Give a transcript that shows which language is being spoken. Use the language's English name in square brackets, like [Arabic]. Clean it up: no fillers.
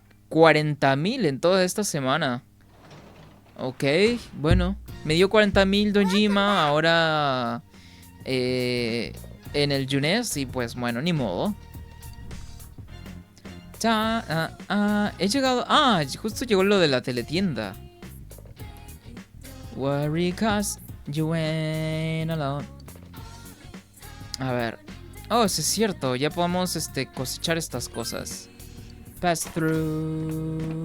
[Spanish] 40.000 en toda esta semana. Ok, bueno. Me dio 40.000 Dojima, ahora en el Junes y pues bueno, ni modo. He llegado... Ah, justo llegó lo de la teletienda. [English] Worry cause you ain't alone. [Spanish] A ver. Oh, sí es cierto, ya podemos cosechar estas cosas. [English] Pass through.